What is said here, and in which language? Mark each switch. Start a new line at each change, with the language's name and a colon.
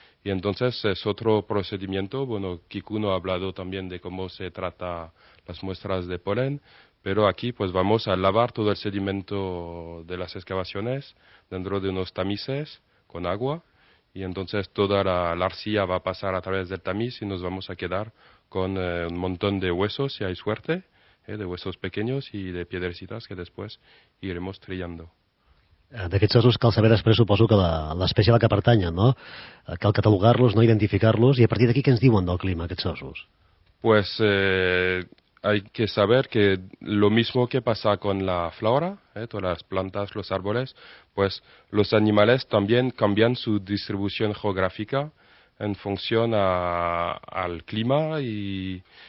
Spanish: Y entonces es otro procedimiento. Bueno, Kiku no ha hablado también de cómo se trata las muestras de polen, pero aquí pues vamos a lavar todo el sedimento de las excavaciones dentro de unos tamices con agua. Y entonces toda la arcilla va a pasar a través del tamiz y nos vamos a quedar con un montón de huesos, si hay suerte, de huesos pequeños y de piedrecitas que después iremos trillando.
Catalan: D'aquests ossos cal saber després, suposo, que l'espècie a la que pertanyen, no? Cal catalogar-los, no identificar-los, i a partir d'aquí què ens diuen del clima, aquests ossos?
Spanish: Pues hay que saber que lo mismo que pasa con la flora, todas las plantas, los árboles, pues los animales también cambian su distribución geográfica en función al clima y